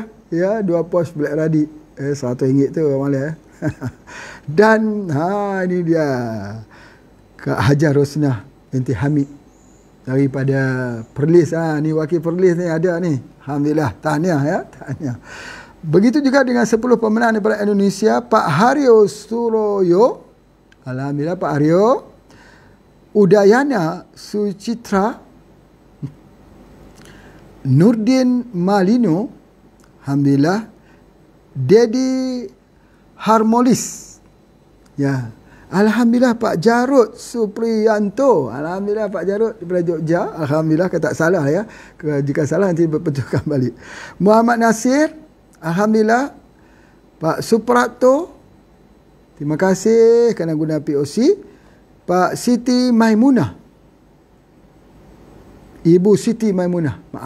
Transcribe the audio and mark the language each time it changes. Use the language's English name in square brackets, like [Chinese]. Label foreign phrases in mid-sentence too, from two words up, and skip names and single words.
[Malay] Ya, 2 pouch Black Radix. RM100 tu Abang Leh. Dan ini dia Kak Hajar Rosnah binti Hamid daripada Perlis. Ni wakil Perlis ni ada ni. Alhamdulillah. Tahniah ya. Tahniah. Begitu juga dengan 10 pemenang daripada Indonesia. Pak Haryo Suroyo. Alhamdulillah Pak Haryo. Udayana Sucitra. Nurdin Malino. Alhamdulillah. Dedi Harmolis. Ya. Alhamdulillah Pak Jarud Supriyanto. Alhamdulillah Pak Jarud daripada Jogja. Alhamdulillah, kalau tak salah ya. Jika salah nanti betulkan balik. Muhammad Nasir. Alhamdulillah. Pak Suprapto. Terima kasih kerana guna POC. Pak Siti Maimunah. Ibu Siti Maimunah. Maaf.